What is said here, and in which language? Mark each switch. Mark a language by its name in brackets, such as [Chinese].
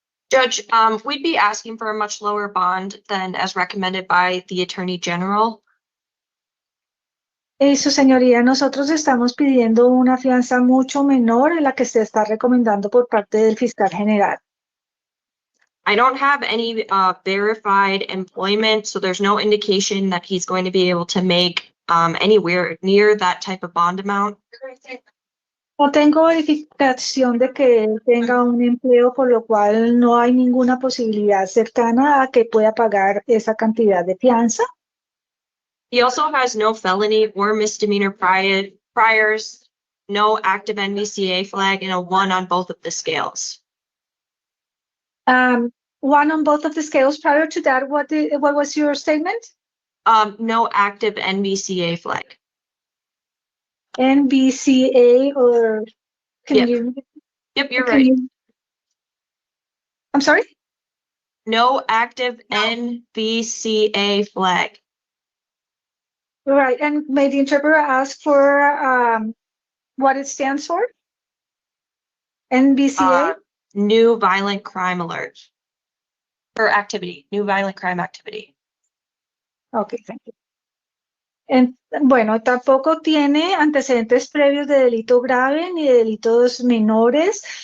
[English] Judge, we'd be asking for a much lower bond than as recommended by the Attorney General. [Spanish] Su señoría, nosotros estamos pidiendo una fianza mucho menor en la que se está recomendando por parte del fiscal general. [English] I don't have any verified employment, so there's no indication that he's going to be able to make anywhere near that type of bond amount. [Spanish] No tengo verificación de que él tenga un empleo, por lo cual no hay ninguna posibilidad cercana a que pueda pagar esa cantidad de fianza. [English] He also has no felony or misdemeanor priors, no active NVCA flag, and a 1 on both of the scales. 1 on both of the scales. Prior to that, what was your statement? No active NVCA flag. NVCA or can Yep. you? Yep, you're can right. you- I'm sorry? No active NVCA flag. Right, and may the interpreter ask for what it stands for? NVCA? New violent crime alert. Or activity, new violent crime activity. Okay, thank you. [Spanish] Bueno, tampoco tiene antecedentes previos de delito grave ni de delitos menores.